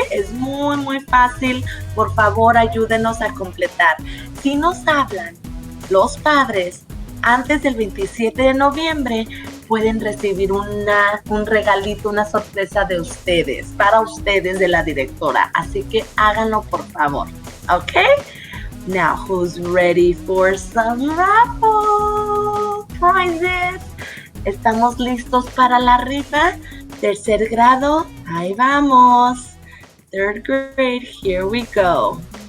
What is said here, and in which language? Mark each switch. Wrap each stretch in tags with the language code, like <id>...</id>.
<es>Es muy, muy fácil. Por favor, ayúdenos a completar. Si nos hablan los padres antes del 27 de noviembre, pueden recibir un regalito, una sorpresa de ustedes, para ustedes de la directora. Así que háganlo, por favor, ¿ok?</es> <en>Now, who's ready for some raffle prizes?</en> <es>¿Estamos listos para la rifa? Tercer grado, ahí vamos.</es> <en>Third grade, here we go.</en>